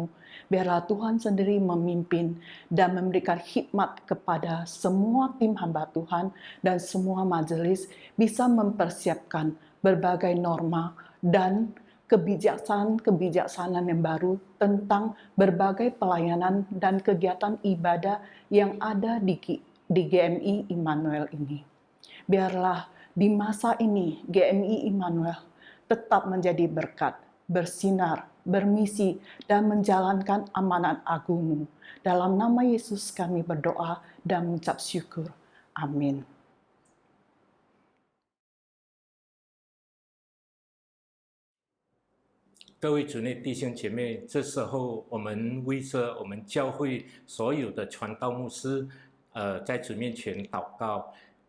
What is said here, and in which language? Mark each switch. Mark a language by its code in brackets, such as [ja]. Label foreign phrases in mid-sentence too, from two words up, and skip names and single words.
[id] Biarlah Tuhan sendiri memimpin dan memberikan hikmat kepada semua tim hamba Tuhan dan semua majelis bisa mempersiapkan berbagai norma dan kebijaksanaan yang baru tentang berbagai pelayanan dan kegiatan ibadah yang ada di GMI Immanuel ini. Biarlah di masa ini GMI Immanuel tetap menjadi berkat, bersinar, bermisi, dan menjalankan amanat agung-Mu. Dalam nama Yesus kami berdoa dan mengucap syukur. Amin. [zh] 各位主内弟兄姐妹，这时候我们为着我们教会所有的传道牧师，在主面前祷告。